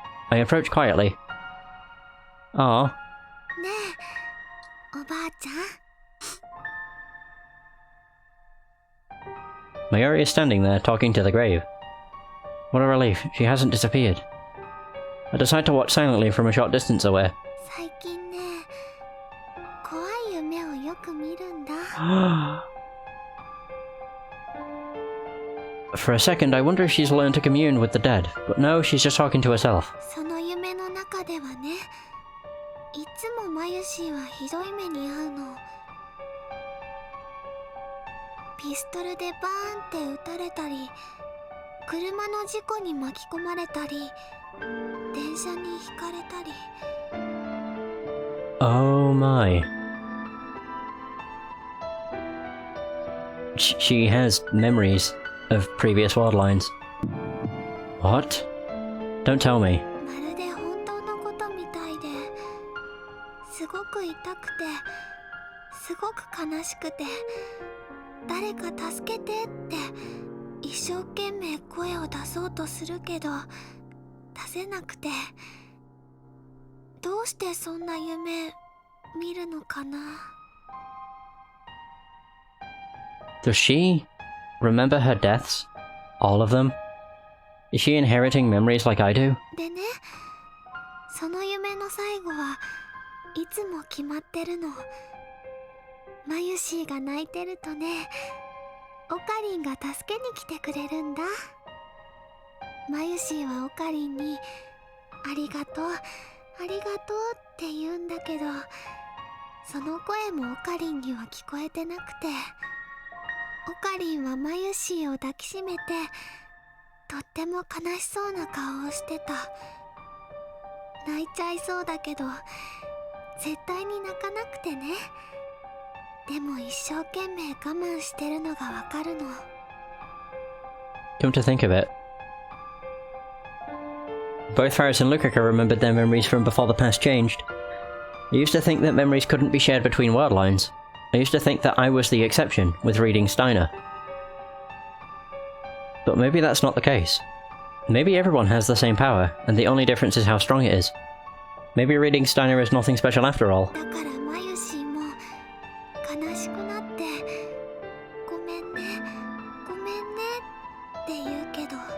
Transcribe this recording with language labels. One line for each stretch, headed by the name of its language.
English: I approach quietly. Aww.
Japanese: ねえ、おばあちゃん。
English: Mayuri is standing there, talking to the grave. What a relief, she hasn't disappeared. I decide to watch silently from a short distance away.
Japanese: 最近ね、怖い夢をよく見るんだ。
English: For a second, I wonder if she's learned to commune with the dead, but no, she's just talking to herself.
Japanese: その夢の中ではね、いつもマユシーはひどい目に遭うの。ピストルでバーンって撃たれたり、車の事故に巻き込まれたり、電車にひかれたり。
English: Oh my. She has memories of previous world lines. What? Don't tell me.
Japanese: まるで本当のことみたいで、すごく痛くて、すごく悲しくて、誰か助けてって一生懸命声を出そうとするけど出せなくて、どうしてそんな夢見るのかな。
English: Does she remember her deaths? All of them? Is she inheriting memories like I do?
Japanese: でね、その夢の最後はいつも決まってるの。マユシーが泣いてるとね、オカリンが助けに来てくれるんだ。マユシーはオカリンにありがとう、ありがとうって言うんだけど、その声もオカリンには聞こえてなくて、オカリンはマユシーを抱きしめてとっても悲しそうな顔をしてた。泣いちゃいそうだけど絶対に泣かなくてね。でも一生懸命我慢してるのがわかるの。
English: Come to think of it, both Faris and Lukaka remembered their memories from before the past changed. I used to think that memories couldn't be shared between world lines. I used to think that I was the exception with reading Steiner. But maybe that's not the case. Maybe everyone has the same power, and the only difference is how strong it is. Maybe reading Steiner is nothing special after all.
Japanese: だからマユシーも悲しくなってごめんね、ごめんねって言うけど、